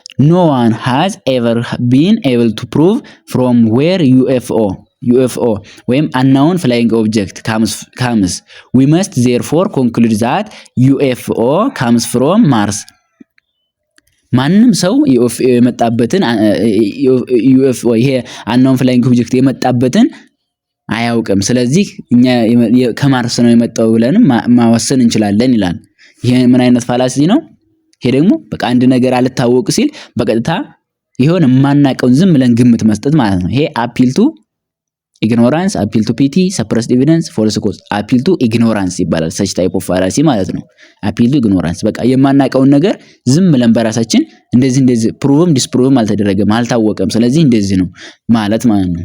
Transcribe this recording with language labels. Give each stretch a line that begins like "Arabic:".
English: no one has ever been able to prove from where UFO
Amharic: ወይም
English: unknown flying object comes. We must therefore conclude that UFO comes from Mars.
Amharic: ማንም ሰው የመጣበትን UFO ይሄ
English: unknown flying object
Amharic: የመጣበትን አያውቅም። ስለዚህ እኛ ከማርስ ነው የመጣው ብለን ማወሰን እንችላለን ይላል። ይሄ ምን አይነት ፋላሲ ነው? ይሄ ደግሞ በቃ አንድ ነገር አልታወቅ ሲል በቀጥታ ይሆን ማናቀውን ዝም ብለን ግምት መስጠት ማለት ነው። ይሄ አፒል ቱ ኢግኖራንስ፣ አፒል ቱ ፒቲ፣ ሰፕረስድ ኤቪደንስ፣ ፎልስ ኮዝ። አፒል ቱ ኢግኖራንስ ይባላል ሰች ታይፕ ኦፍ ፋላሲ ማለት ነው። አፒል ቱ ኢግኖራንስ በቃ የማናቀውን ነገር ዝም ብለን በራሳችን እንደዚህ ፕሩቭም ዲስፕሩቭም አልተደረገም አልታወቀም፣ ስለዚህ እንደዚህ ነው ማለት ነው።